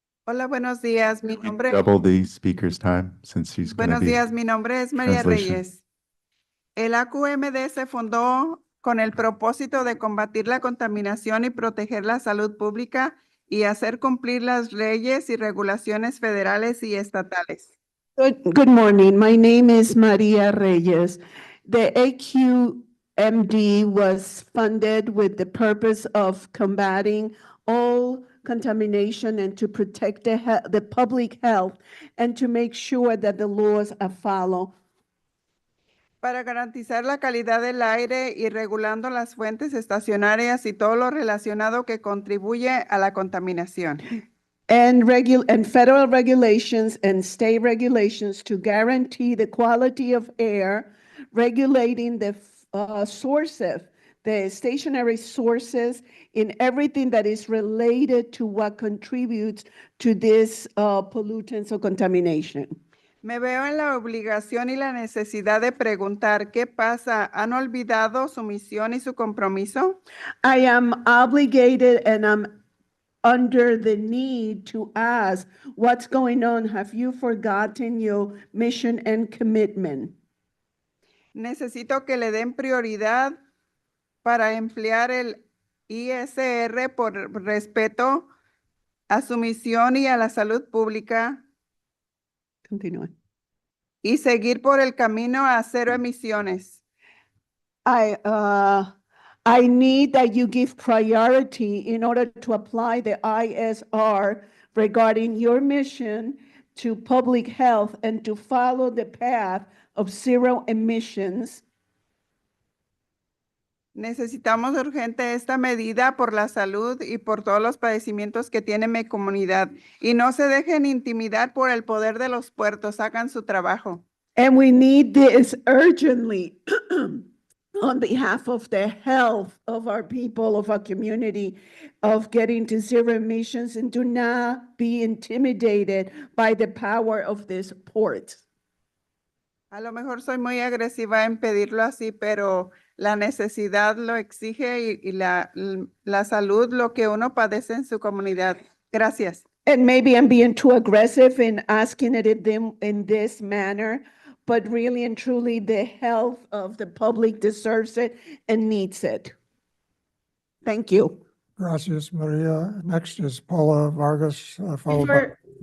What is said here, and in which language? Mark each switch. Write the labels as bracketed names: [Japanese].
[Spanish] Hola, buenos días. Mi nombre. [English] Double the speaker's time since she's going to [Spanish] Buenos [English] be. [Spanish] días. Mi nombre es María [English] translation. [Spanish] Reyes. El AQMD se fundó con el propósito de combatir la contaminación y proteger la salud pública y hacer cumplir las leyes y regulaciones federales y estatales. [English] Good morning. My name is Maria Reyes. The AQMD was funded with the purpose of combating all contamination and to protect the public health and to make sure that the laws are followed. [Spanish] Para garantizar la calidad del aire y regulando las fuentes estacionarias y todo lo relacionado que contribuye a la contaminación. [English] And federal regulations and state regulations to guarantee the quality of air, regulating the sources, the stationary sources in everything that is related to what contributes to this pollutants or contamination. [Spanish] Me veo en la obligación y la necesidad de preguntar qué pasa. ¿Han olvidado su misión y su compromiso? [English] I am obligated and I'm under the need to ask what's going on. Have you forgotten your mission and commitment? [Spanish] Necesito que le den prioridad para emplear el ISR por respeto a su misión y a la salud pública. Continúe. Y seguir por el camino a cero emisiones. [English] I need that you give priority in order to apply the ISR regarding your mission to public health and to follow the path of zero emissions. [Spanish] Necesitamos urgente esta medida por la salud y por todos los padecimientos que tiene mi comunidad. Y no se dejen intimidar por el poder de los puertos. Hagan su trabajo. [English] And we need this urgently on behalf of the health of our people, of our community, of getting to zero emissions, and do not be intimidated by the power of this port. [Spanish] A lo mejor soy muy agresiva en pedirlo así, pero la necesidad lo exige y la salud, lo que uno padece en su comunidad. Gracias. [English] And maybe I'm being too aggressive in asking it in this manner, but really and truly, the health of the public deserves it and needs it. Thank you. [Spanish] Gracias, Maria. [English] Next is Paula Vargas, followed by.